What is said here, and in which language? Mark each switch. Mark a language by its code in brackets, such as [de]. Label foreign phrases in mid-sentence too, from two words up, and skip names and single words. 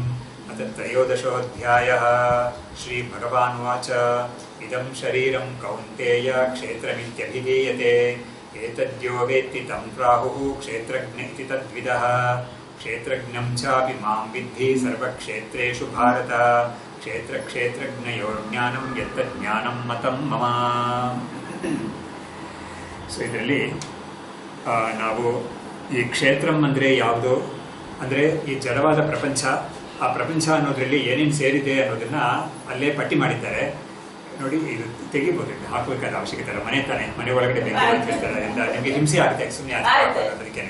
[sa] अथ त्रयोदशोऽध्यायः श्रीभगवानुवाच इदं शरीरं कौन्तेय क्षेत्रमित्यभिधीयते एतद्यो वेत्ति तं प्राहुः क्षेत्रज्ञ इति तद्विदः क्षेत्रज्ञं चापि मां विद्धि सर्वक्षेत्रेषु भारत क्षेत्रक्षेत्रज्ञयोर्ज्ञानं यत्तज्ञानं मतं मम. [kn] ಸೊ ಇದರಲ್ಲಿ ನಾವು ಈ ಕ್ಷೇತ್ರಂ ಅಂದರೆ ಯಾವುದು ಅಂದರೆ ಈ ಜಡವಾದ ಪ್ರಪಂಚ, ಆ ಪ್ರಪಂಚ ಅನ್ನೋದ್ರಲ್ಲಿ ಏನೇನು ಸೇರಿದೆ ಅನ್ನೋದನ್ನ ಅಲ್ಲೇ ಪಟ್ಟಿ ಮಾಡಿದ್ದಾರೆ ನೋಡಿ. ಇದು ತೆಗಿಬೋದು, ಹಾಕಬೇಕಾದ ಅವಶ್ಯಕತೆ ಇಲ್ಲ. ಮನೆ ತಾನೆ, ಮನೆ ಒಳಗಡೆ ಬೆಂಕಿ ಹಾಕಿರ್ತಾರೆ, ಅದರಿಂದ ನಿಮಗೆ ಹಿಂಸೆ ಆಗುತ್ತೆ, ಸುಮ್ಮನೆ ಅದಕ್ಕೇನೆ.